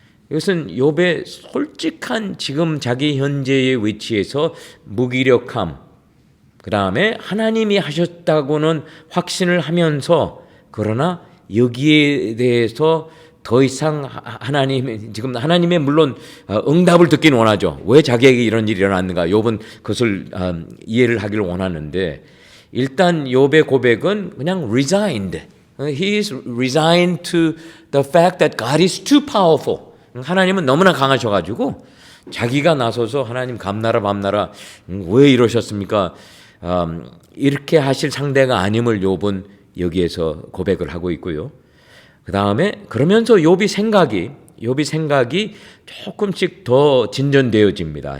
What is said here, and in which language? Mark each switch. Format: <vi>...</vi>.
<ko>이것은 욥의 솔직한 지금 자기 현재의 위치에서 무기력함, 그 다음에 하나님이 하셨다고는 확신을 하면서, 그러나 여기에 대해서 더 이상 지금 하나님의 물론 응답을 듣긴 원하죠. 왜 자기에게 이런 일이 일어났는가? 욥은 그것을 이해를 하기를 원하는데, 일단 욥의 고백은 그냥 resigned.</ko> <en>He is resigned to the fact that God is too powerful.</en> <ko>하나님은 너무나 강하셔가지고 자기가 나서서 하나님 감나라 밤나라 왜 이러셨습니까? 이렇게 하실 상대가 아님을 욥은 여기에서 고백을 하고 있고요. 그 다음에 그러면서 욥이 생각이 조금씩 더 진전되어집니다.</ko>